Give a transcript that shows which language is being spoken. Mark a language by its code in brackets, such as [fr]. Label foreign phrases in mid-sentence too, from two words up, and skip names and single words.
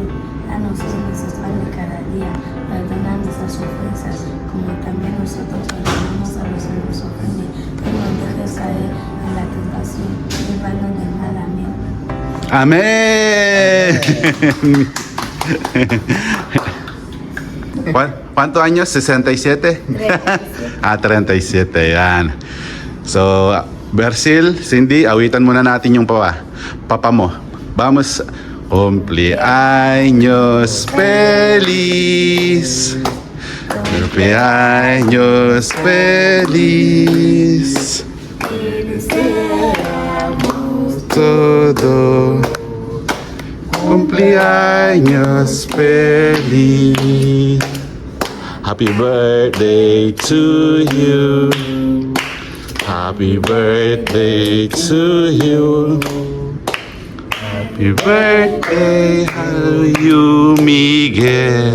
[es] Danos hoy nuestro pan de cada día, perdona nuestras ofensas, como también nosotros perdonamos a los que nos ofenden. No nos dejes caer en la tentación, líbranos del mal. Amén. Amén. ¿Cuántos años? ¿67? 37, [tl] yan. So, Versil, Cindy, awitan muna natin yung papa mo. [es] Vamos. Cumpleaños feliz. Cumpleaños feliz. Todo. Cumpleaños feliz. [en] Happy birthday to you. Happy birthday to you. Happy birthday to you, Miguel.